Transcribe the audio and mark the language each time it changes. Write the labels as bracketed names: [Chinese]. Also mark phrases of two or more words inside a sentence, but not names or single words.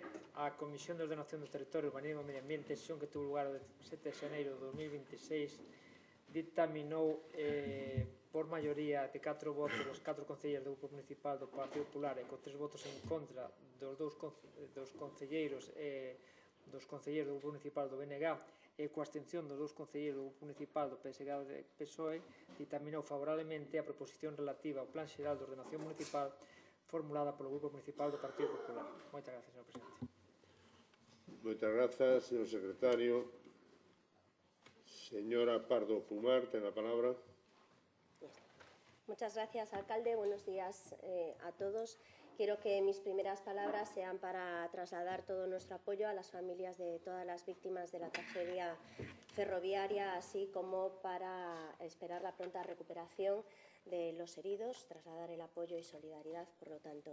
[Galician] A Comisión de Ordenación do Territorio, Urbanismo e Medio Ambiente, sesión que [Spanish] tuvo lugar [Galician] o 17 de xaneiro de 2026, dictaminou por maioría de 4 votos os 4 concelleiros do Grupo Municipal do Partido Popular e con 3 votos en contra dos concelleiros dos concelleiros do Grupo Municipal do BNG e coa abstención dos 2 concelleiros do Grupo Municipal do PSG e PSOE, dictaminou favorablemente a proposición relativa ao Plan Xeral de Ordenación Municipal formulada polo Grupo Municipal do Partido Popular. Moitas gracias, señor presidente. Moitas grazas, señor secretario. Señora Pardo Pumar, ten a palabra. [Spanish] Muchas gracias, alcalde. Buenos días a todos. Quiero que mis primeras palabras sean para trasladar todo nuestro apoyo a las familias de todas las víctimas de la tragedia ferroviaria, así como para esperar la pronta recuperación de los heridos, trasladar el apoyo y solidaridad, por lo tanto.